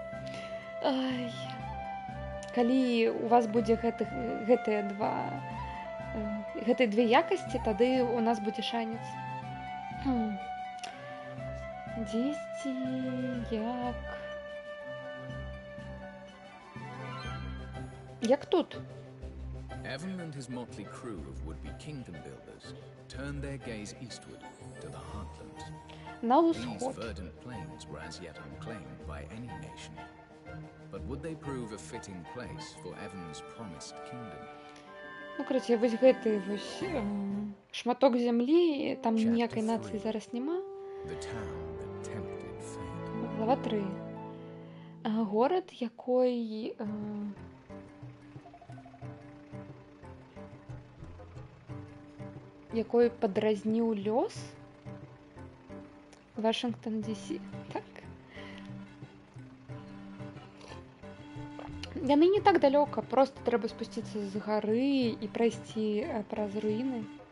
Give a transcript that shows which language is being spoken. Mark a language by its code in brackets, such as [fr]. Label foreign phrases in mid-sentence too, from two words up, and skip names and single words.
[be] Калі у вас будзе гэтыя две якасці, тады у нас будзе шанец. Дзесьці як тут. [en] Evan and his motley crew of would-be kingdom builders turned their gaze eastward to the heartlands. [be] На [en] These [be] ўсход. [en] verdant plains were as yet unclaimed by any nation. But would they prove a fitting place for Evan's promised kingdom? [be] Карацей, вось гэты шматок зямлі, там ніякай нацыі зараз няма. [en] The town that tempted fate. [be] Глава 3. Горад, якой падразніў лёс. Вашингтон, Д.С. Так. Яны не так далёка, просто трэба спусціцца з гары і прайсці праз руіны.